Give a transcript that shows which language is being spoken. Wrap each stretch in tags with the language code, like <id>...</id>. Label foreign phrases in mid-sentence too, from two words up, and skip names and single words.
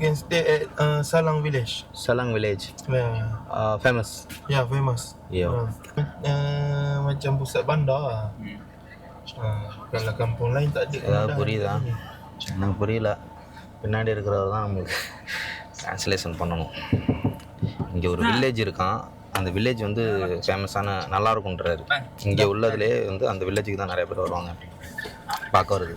<en>stay at Salang Village. Salang Village. Yeah, Famous. yeah, famous. Yeah.</en> <ms>Macam pusat bandar lah. Kalau kampung lain tak ada.</ms> <ta>ஏதாவது புரியுதா? எனக்கு புரியல. பின்னாடி இருக்கிறவர் தான் நம்மளுக்கு ட்ரான்ஸ்லேஷன் பண்ணணும். இங்கே ஒரு வில்லேஜ் இருக்கான். அந்த வில்லேஜ் வந்து ஃபேமஸான நல்லா இருக்குன்றாரு. இங்கே உள்ளதுலேயே வந்து அந்த வில்லேஜுக்கு தான் நிறைய பேர் வருவாங்க பார்க்க வருது.</ta>